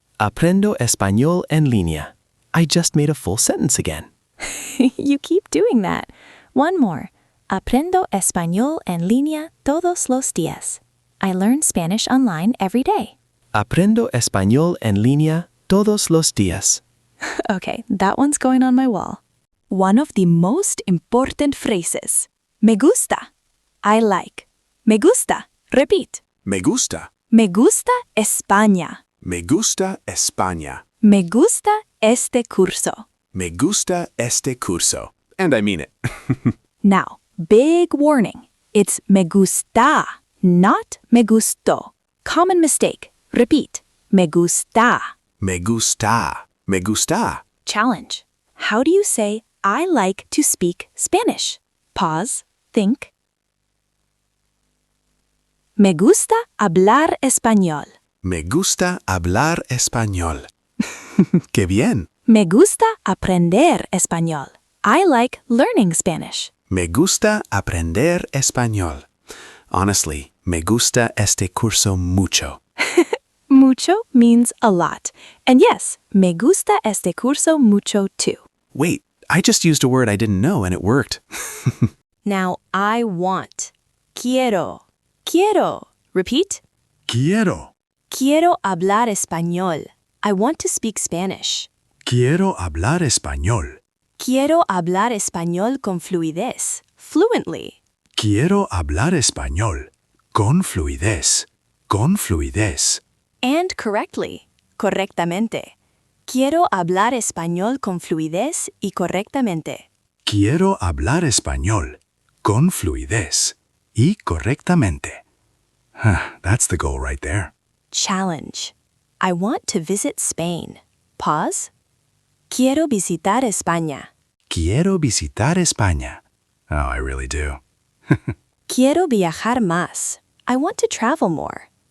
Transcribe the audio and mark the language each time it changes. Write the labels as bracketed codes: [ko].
[es] Aprendo español en línea. [en] I just made a full sentence again. You keep doing that. One more. [es] Aprendo español en línea todos los días. [en] I learn Spanish online every day. [es] Aprendo español en línea todos los días. [en] Okay, that one's going on my wall. One of the most important phrases. [es] Me gusta. [en] I like. [es] Me gusta. [en] Repeat. [es] Me gusta. Me gusta España. Me gusta España. Me gusta este curso. Me gusta este curso. [en] And I mean it. Now, big warning. It's me gusta, not me gustó. Common mistake. Repeat. Me gusta. [es] Me gusta. Me gusta. [en] Challenge. How do you say I like to speak Spanish? Pause. Think. [es] Me gusta hablar español. Me gusta hablar español. Qué bien. Me gusta aprender español. [en] I like learning Spanish. [es] Me gusta aprender español. Honestly, me gusta este curso mucho. [en] Mucho means a lot. And yes, me gusta este curso mucho too. Wait, I just used a word I didn't know and it worked. Now, I want. Quiero. Quiero. Repeat. [es] Quiero. Quiero hablar español. [en] I want to speak Spanish. [es] Quiero hablar español. Quiero hablar español con fluidez. Fluently. Quiero hablar español con fluidez. Con fluidez. [en] And correctly, correctamente. [es] Quiero hablar español con fluidez y correctamente. Quiero hablar español con fluidez y correctamente. [en] That's the goal right there. Challenge. I want to visit Spain. Pause. [es] Quiero visitar España. Quiero visitar España. [en] Oh, I really do. [es] Quiero viajar más. [en] I want to travel more.